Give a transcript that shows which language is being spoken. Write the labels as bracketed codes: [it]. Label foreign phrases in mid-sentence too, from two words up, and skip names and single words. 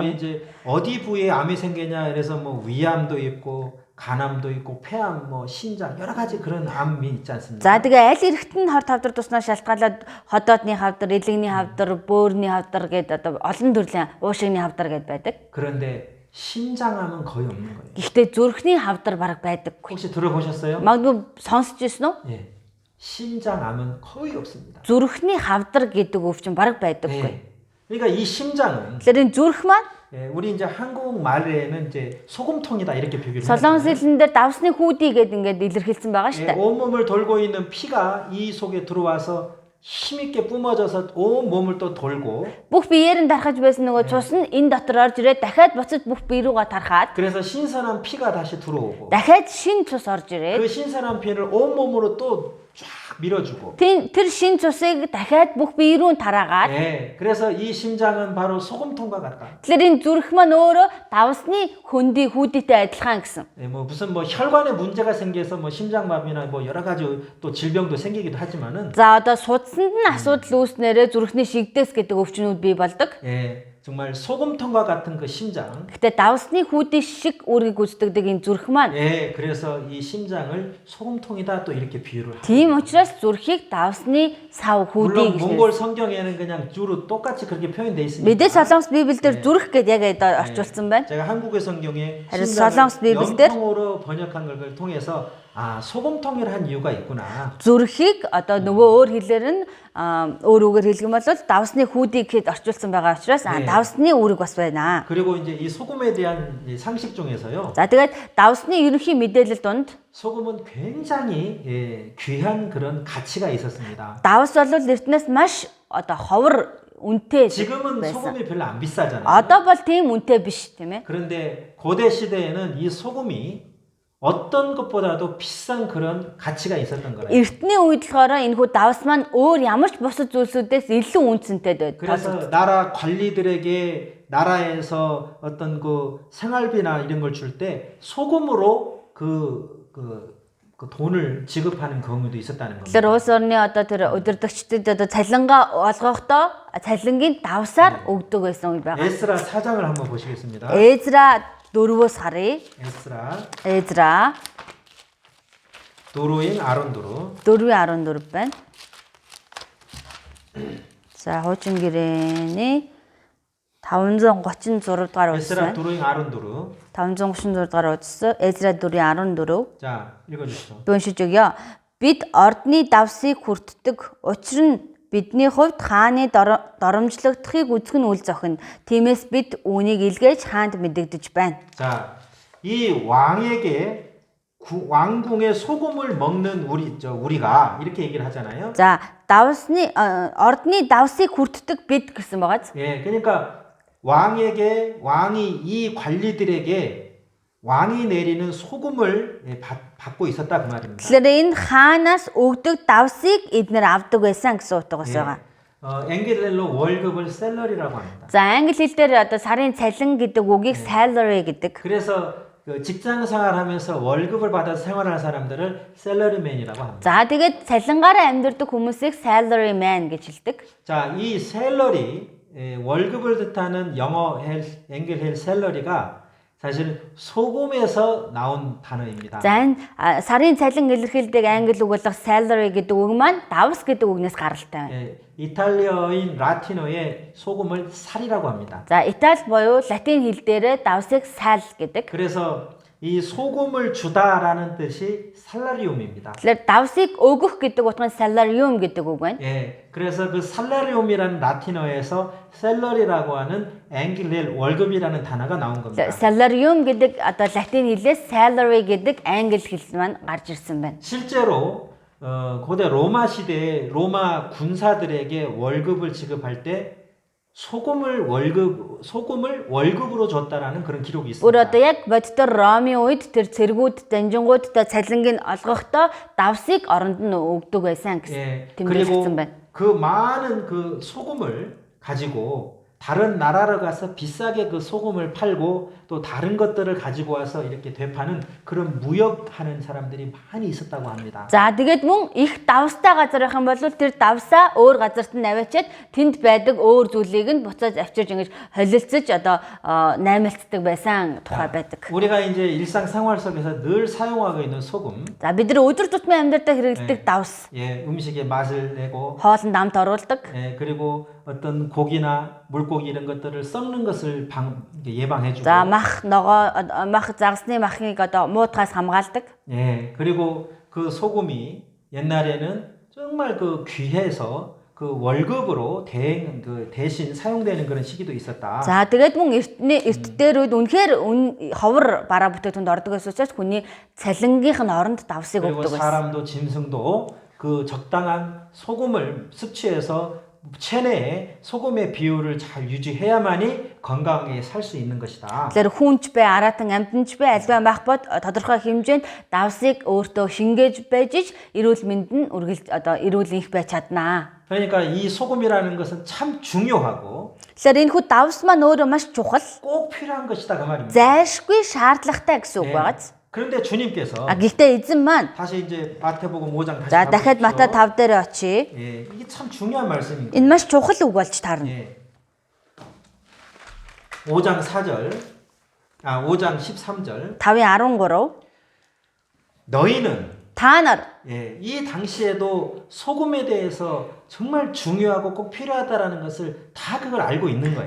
[mn] орно. [ko] 이제 어디 부위에 암이 생기냐 그래서 뭐 위암도 있고 간암도 있고 폐암 뭐 신장 여러 가지 그런 암이 있지 않습니까? [mn] За тэгээ аль эрэхт нь харт хавдар туснаа шалтгаалаад ходоодны хавдар, элэгний хавдар, бөөрийн хавдар гэдэг одоо олон төрлийн уушигны хавдар гэдээ байдаг. [ko] 그런데 심장암은 거의 없는 거예요. [mn] Гэхдээ зүрхний хавдар бараг байдаггүй. [ko] 혹시 들어보셨어요? [mn] Магадгүй сонсч ирсэн үү? [ko] 예. 심장암은 거의 없습니다. [mn] Зүрхний хавдар гэдэг өвчин бараг байдаггүй. [ko] 예. 그러니까 이 심장은 [mn] Тэгэхээр энэ зүрх маань [ko] 예, 우리 이제 한국말에는 이제 소금통이다 이렇게 표기를 [mn] солонгос [ko] 하잖아요. [mn] хэлнээр давсны хүүдий гэдэг ингээд илэрхийлсэн байгаа шүү [ko] 예, [mn] дээ. [ko] 온몸을 돌고 있는 피가 이 속에 들어와서 힘있게 뿜어져서 온 몸을 또 돌고 [mn] Бүх биеэр нь тархаж байсан нөгөө цус нь энэ дотор орж ирээд дахиад буцаж бүх бие рүүгээ тархаад [ko] 그래서 신선한 피가 다시 들어오고 [mn] дахиад шин цус орж ирээд [ko] 그 신선한 피를 온 몸으로 또 쫙 밀어주고 [mn] тэр шин цусыг дахиад бүх бие рүү тараагаад [ko] 예, 그래서 이 심장은 바로 소금통과 같다. [mn] тэгэхээр энэ зүрх маань өөрөө давсны хөндөй хүүдийтэй адилхан гэсэн. [ko] 예, 뭐 무슨 뭐 혈관에 문제가 생겨서 뭐 심장마비나 뭐 여러 가지 또 질병도 생기기도 하지만은 [mn] За одоо судасанд нь асуудал үүснээрээ зүрхний шигдээс гэдэг өвчнүүд бий болдог. [ko] 예, 정말 소금통과 같은 그 심장. [mn] Гэтэ давсны хүүдий шиг үүргийг гүйцэтгэдэг энэ зүрх маань [ko] 예, 그래서 이 심장을 소금통이다 또 이렇게 비유를 합니다. [mn] тийм учраас зүрхийг давсны сав [ko] 물론 [mn] хүүдий гэж [ko] 몽골 성경에는 그냥 주로 똑같이 그렇게 표현돼 있으니까. [mn] мэдээ солонгос библиэлд зүрх гэдээ яг орчуулсан байна. [ko] 제가 한국의 성경에 하여튼 심장을 설렁스 비빌 때? 염통으로 번역한 걸 통해서 아, 소금통이라 한 이유가 있구나. [mn] зүрхийг одоо нөгөө өөр хэлээр нь өөр үгээр хэлэх юм бол давсны хүүдийг гэхэд орчуулсан байгаа учраас давсны үүрэг бас байна. [ko] 그리고 이제 이 소금에 대한 이 상식 중에서요. [mn] За тэгээд давсны ерөнхий мэдээлэл донд [ko] 소금은 굉장히 귀한 그런 가치가 있었습니다. [mn] давс бол эртнээс маш одоо ховор үнэтэй [ko] 지금은 [mn] байсан. [ko] 소금이 별로 안 비싸잖아요. [mn] Одоо бол тийм үнэтэй биш тийм ээ. [ko] 그런데 고대 시대에는 이 소금이 어떤 것보다도 비싼 그런 가치가 있었던 거예요. [mn] Эртний үед болохоор энэхүү давс маань өөр ямар ч бусад зүйлсүүдээс илүү үнцэнтэй байдаг. [ko] 그래서 나라 관리들에게 나라에서 어떤 그 생활비나 이런 걸 줄 때 소금으로 그 돈을 지급하는 경우도 있었다는 겁니다. [mn] Тэгэхээр улс орны одоо тэр удирдагчдад одоо цалингаа олгохдоо цалингийн давсаар өгдөг байсан үе байгаа. [ko] 에스라 4장을 한번 보시겠습니다. [mn] Эзра 4-өөс харъя. [ko] 에스라 [mn] Эзра 도루인 아론도루 4:14 байна. За хуучин гэрээний 536 дугаар [ko] 에스라 [mn] үзсэн. 도루인 아론도루 536 дугаар үзсэн. Эзра 4:14. [ko] 자 읽어주시죠. [mn] Би уншиж өгье. Бид ордны давсыг хүртдэг. Учир нь бидний хувьд хааны доромжлогдохыг үзэх нь үл зохино. Тиймээс бид үүнийг илгээж хаанд мэдэгдэж байна. [ko] 자, 이 왕에게 왕궁의 소금을 먹는 우리가 이렇게 얘기를 하잖아요. [mn] За, ордны давсыг хүртдэг бид гэсэн байгааз. [ko] 예, 그러니까 왕이 이 관리들에게 왕이 내리는 소금을 받고 있었다 그 말입니다. [mn] Тэгэхээр энэ хаанаас өгдөг давсыг эднэр авдаг байсан гэсэн утга бас байгаа. [ko] 엥겔렐로 월급을 셀러리라고 합니다. [mn] За, англи хэл дээр одоо сарын цалин гэдэг үгийг salary гэдэг. [ko] 그래서 그 직장 생활하면서 월급을 받아서 생활하는 사람들을 셀러리맨이라고 합니다. [mn] За, тэгээд цалингаараа амьдардаг хүмүүсийг salaryman гэж хэлдэг. [ko] 자, 이 셀러리 월급을 뜻하는 영어 엥겔헬 셀러리가 사실 소금에서 나온 단어입니다. [mn] За, энэ сарын цалин илэрхийлдэг англи үг болох salary гэдэг үг маань давс гэдэг үгнээс гаралтай байна. [ko] 예, 이탈리아인 라틴어에 소금을 살이라고 합니다. [mn] За, Итали буюу латин хэл дээрээ давсыг sal гэдэг. [ko] 그래서 이 소금을 주다라는 뜻이 살라리움입니다. [mn] Тэгэхээр давсыг өгөх гэдэг утгын salarium гэдэг үг байна. [ko] 예, 그래서 그 살라리움이라는 라틴어에서 셀러리라고 하는 앵글렐 월급이라는 단어가 나온 겁니다. [mn] Salarium гэдэг одоо латин хэлээс salary гэдэг англи хэл маань гарч ирсэн байна. [ko] 실제로 고대 로마 시대에 로마 군사들에게 월급을 지급할 때 소금을 월급으로 줬다라는 그런 기록이 있습니다. [mn] Өөр одоо яг бодитоор Ромын үед тэр цэргүүд данжингуудтай цалингийг олгохдоо давсыг оронд нь өгдөг байсан [ko] 예, [mn] гэсэн [ko] 그리고 [mn] тэмдэглэсэн байна. [ko] 그 많은 그 소금을 가지고 다른 나라로 가서 비싸게 그 소금을 팔고 또 다른 것들을 가지고 와서 이렇게 되파는 그런 무역하는 사람들이 많이 있었다고 합니다. [mn] За тэгээд мөн их давстай газар байх юм бол тэр давсаа өөр газарт нь аваачаад тэнд байдаг өөр зүйлийг нь буцааж авчирж ингэж холилцож одоо наймаалцдаг байсан тухай байдаг. [ko] 우리가 이제 일상생활 속에서 늘 사용하고 있는 소금, [mn] За бид нар өдөр тутмын амьдралдаа хэрэглэдэг давс, [ko] 예, 음식에 맛을 내고, [mn] хоолнд амт оруулдаг. [ko] 예, 그리고 어떤 고기나 물고기 이런 것들을 썩는 것을 예방해주고, [mn] За мах ногоо мах загсны махыг одоо муутгаас хамгаалдаг. [ko] 예, 그리고 그 소금이 옛날에는 정말 그 귀해서 그 월급으로 대신 사용되는 그런 시기도 있었다. [mn] За тэгээд мөн эрт дээр үед үнэхээр ховор бараа бүтээгдэхүүнд ордог гэсэн учраас хүний цалингийнх нь оронд давсыг [ko] 그리고 [mn] өгдөг байсан. [ko] 사람도 짐승도 그 적당한 소금을 섭취해서 체내에 소금의 비율을 잘 유지해야만이 건강하게 살 수 있는 것이다. [mn] Тэгэхээр хүнч бай, аратан амьтанч бай, альва мах бод тодорхой хэмжээнд давсыг өөртөө шингээж байж ич эрүүл мэнд нь эрүүл их байж чаднаа. [ko] 그러니까 이 소금이라는 것은 참 중요하고 [mn] Тэгэхээр энэ хүү давс маань өөрөө маш чухал, [ko] 꼭 필요한 것이다 그 말입니다. [mn] зайлшгүй шаардлагатай гэсэн үг байгааз. [ko] 그런데 주님께서 [mn] Гэхдээ эзэн маань [ko] 다시 이제 마태복음 5장 다시 [mn] за дахиад Матай 5 дээр очие. [ko] 예, 이게 참 중요한 말씀입니다. [mn] Энэ маш чухал үг болж таарна. [ko] 예. 5장 4절, 5장 13절. 5:13 너희는 [mn] Та нар [ko] 예, 이 당시에도 소금에 대해서 정말 중요하고 꼭 필요하다라는 것을 다 그걸 알고 있는 거예요.